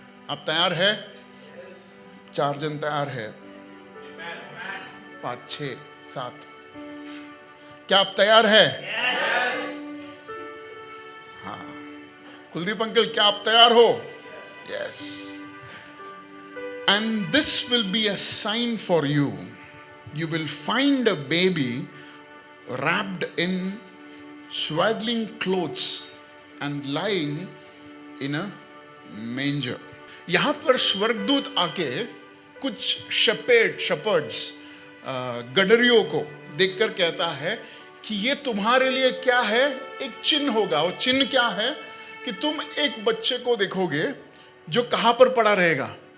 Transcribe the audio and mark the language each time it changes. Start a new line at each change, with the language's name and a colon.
Hindi: आप तैयार है? 4 जन तैयार है? 5, 6, 7। क्या आप तैयार है? हाँ। कुलदीप अंकल, क्या आप तैयार हो?
English: Yes. And this will be a sign for you. You will find a baby wrapped in swaddling clothes and lying in a manger.
Hindi: यहाँ पर स्वर्गदूत आके कुछ शepherds गडरियों को देखकर कहता है कि ये तुम्हारे लिए क्या है, एक चिन्ह होगा। और चिन्ह क्या है कि तुम एक बच्चे को देखोगे जो कहाँ पर पड़ा रहेगा?